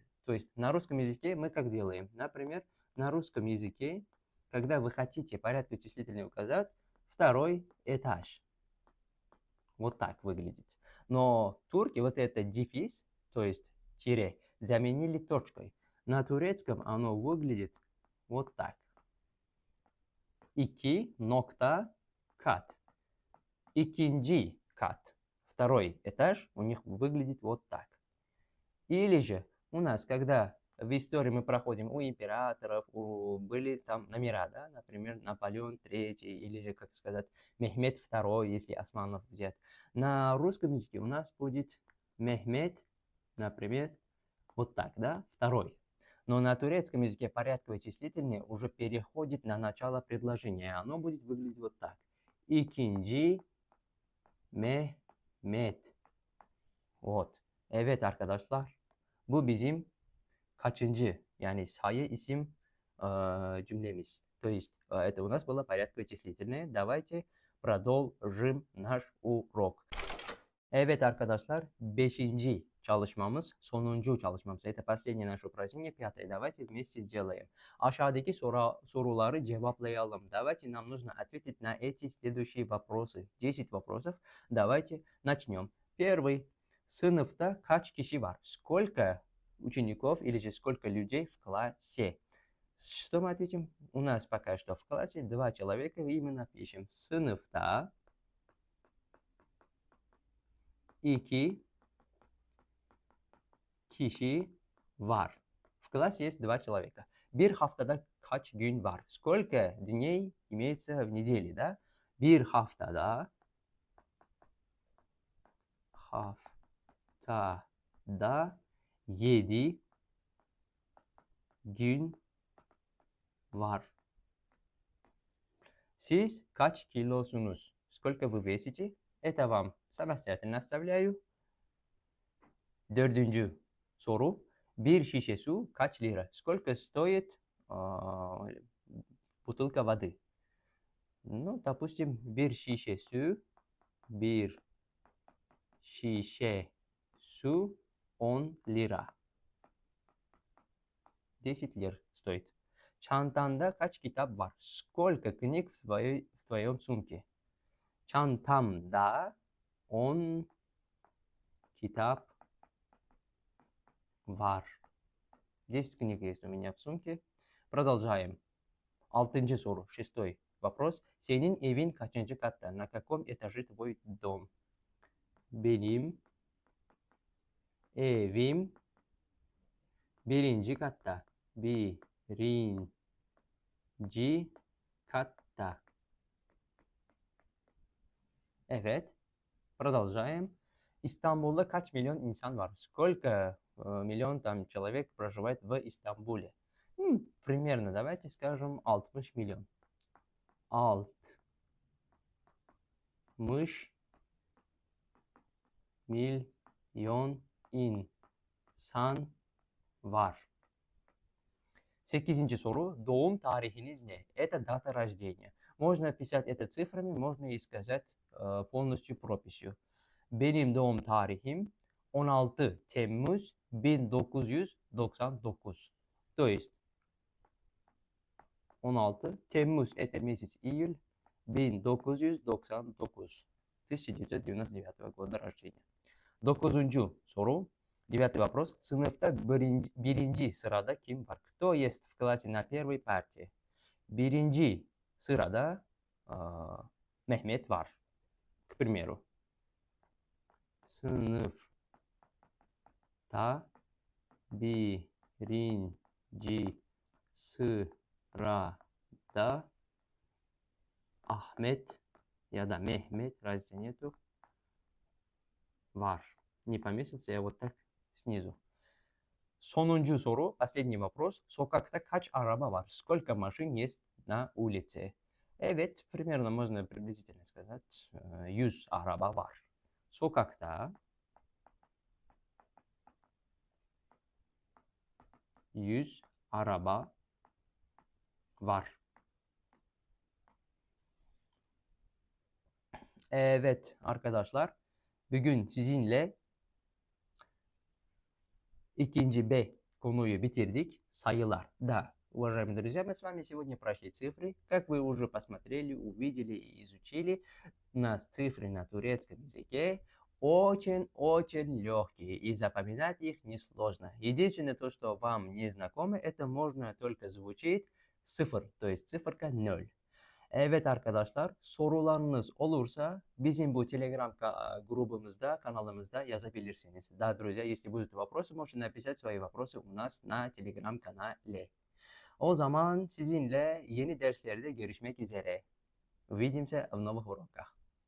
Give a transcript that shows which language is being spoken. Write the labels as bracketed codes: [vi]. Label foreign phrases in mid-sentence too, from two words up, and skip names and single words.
[ru] То есть на русском языке мы как делаем? Например, на русском языке, когда вы хотите порядковое числительное указать, второй этаж. Вот так выглядит. Но турки вот это дефис, то есть тире, заменили точкой. На турецком оно выглядит вот так. [tr] Iki nokta kat. Ikinci kat. [ru] Второй этаж у них выглядит вот так. Или же у нас, когда в истории мы проходим у императоров, были там номера, да, например, Наполеон III, или же, как сказать, Мехмед II, если османов взять. На русском языке у нас будет Мехмед, например, вот так, да, второй. Но на турецком языке порядковое числительное уже переходит на начало предложения. Оно будет выглядеть вот так. [tr] İkinci Mehmet. Вот. Evet arkadaşlar. Bu bizim kaçıncı, yani sayı isim cümлемиz. [ru] То есть это у нас было порядковое числительное. Давайте продолжим наш урок. [tr] Evet arkadaşlar, 5. çalışmamız, sonuncu çalışmamız. [ru] Это последнее наше упражнение, пятое. Давайте вместе сделаем. [tr] Aşağıdaki soruları cevaplayalım. [ru] Давайте нам нужно ответить на эти следующие вопросы. 10 вопросов. Давайте начнем. Первый. [tr] Sınıfta kaç kişi var? [ru] Сколько учеников или же сколько людей в классе? Что мы ответим? У нас пока что в классе 2 человека, и мы напишем [tr] sınıfta 2 kişi var. [ru] В классе есть 2 человека. [tr] Bir haftada kaç gün var? [ru] Сколько дней имеется в неделе, да? [tr] Bir haftada 7 gün var. Siz kaç kilosunuz? [ru] Сколько вы весите? Это вам самостоятельно оставляю. [tr] Dördüncü soru. Bir şişe su kaç lira? [ru] Сколько стоит бутылка воды? Ну, допустим, [tr] bir şişe su 10 lira. [ru] 10 лир стоит. [tr] Çantanda kaç kitap var? [ru] Сколько книг в твоем сумке? [tr] Çantamda 10 kitap var. [ru] 10 книг есть у меня в сумке. Продолжаем. [tr] Altıncı soru. [ru] Шестой вопрос. [tr] Senin evin kaçıncı katta? [ru] На каком этаже твой дом? [tr] Benim evim birinci katta. Birinci katta. [ru] Evet. Продолжаем. [tr] İstanbul'da kaç milyon insan var? [ru] Сколько миллион там человек проживает в Истамбуле? Примерно, давайте скажем 60 миллион. [tr] 60 milyon insan var. 8. soru. Doğum tarihiniz ne? [ru] Это дата рождения. Можно писать это цифрами, можно и сказать полностью прописью. [tr] Benim doğum tarihim 16 Temmuz 1999. [ru] То есть 16 Temmuz это месяц июль 1999. 1999 года рождения. 9. [tr] soru. [ru] 9 вопрос. [tr] Sınıfta birinci sırada kim var? [ru] Кто есть в классе на первой партии? [tr] Birinci sırada Mehmet var. [ru] К примеру. [tr] Sınıfta birinci sırada Ahmet ya da Mehmet, [ru] разницы нету, var. Не поместился, я вот так снизу. [tr] Sonuncu soru, [ru] последний вопрос. [tr] Sokakta kaç araba var? [ru] Сколько машин есть на улице? Evet, примерно можно приблизительно сказать. [tr] 100 araba var. Sokakta 100 araba var. Evet arkadaşlar, bugün sizinle ikinci B konuyu bitirdik. Sayılar. [ru] Да, уважаемые друзья, мы с вами сегодня прошли цифры. Как вы уже посмотрели, увидели и изучили, у нас цифры на турецком языке очень-очень легкие, и запоминать их несложно. Единственное, то, что вам не знакомо, это можно только звучит sıfır, то есть циферка 0. [tr] Evet arkadaşlar, sorularınız olursa bizim bu Telegram grubumuzda, kanalımızda yazabilirsiniz. [ru] Да, друзья, если будут вопросы, можете написать свои вопросы у нас на Telegram канале. [tr] O zaman sizinle yeni derslerde görüşmek üzere. [ru] Увидимся в новых уроках.